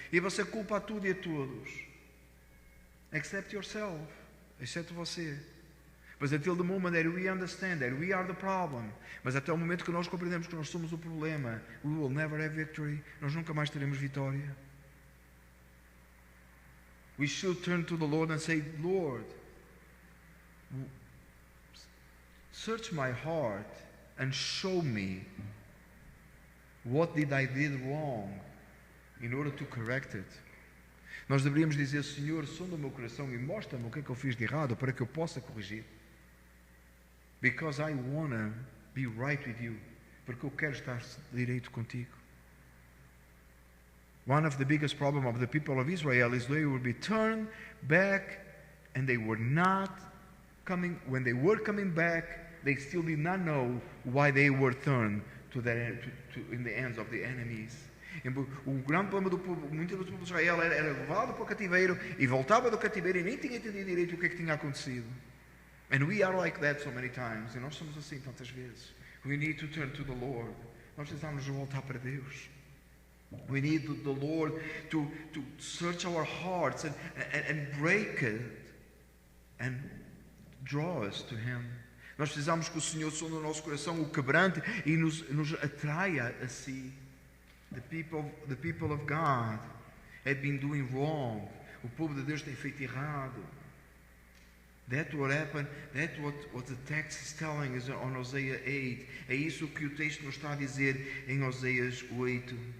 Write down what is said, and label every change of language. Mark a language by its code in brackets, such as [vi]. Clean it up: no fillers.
[pt] E você culpa a tudo e a todos. [en] Except yourself, [pt] exceto você. [en] But until the moment that we understand that we are the problem, [pt] mas até o momento que nós compreendemos que nós somos o problema, [en] we will never have victory. [pt] Nós nunca mais teremos vitória. [en] We should turn to the Lord and say, Lord, search my heart and show me what did I did wrong in order to correct it. [pt] Nós deveríamos dizer, Senhor, sonda o meu coração e mostra-me o que é que eu fiz de errado para que eu possa corrigir. [en] Because I want to be right with you. [pt] Porque eu quero estar direito contigo. [en] One of the biggest problems of the people of Israel is they would be turned back and they were not coming. When they were coming back, they still did not know why they were turned in the hands of the enemies. [pt] O grande problema do povo, muitas vezes o povo de Israel era levado para o cativeiro e voltava do cativeiro e nem tinha entendido direito o que é que tinha acontecido. [en] And we are like that so many times. [pt] E nós somos assim tantas vezes. [en] We need to turn to the Lord. [pt] Nós precisamos voltar para Deus. [en] We need the Lord to search our hearts and break it and draw us to Him. [pt] Nós precisamos que o Senhor sonde o nosso coração, o quebrante e nos atraia a si. [en] The people of God have been doing wrong. [pt] O povo de Deus tem feito errado. [en] That's what happened. That's what the text is telling us on Hosea 8. [pt] É isso que o texto nos está a dizer em Oséias 8.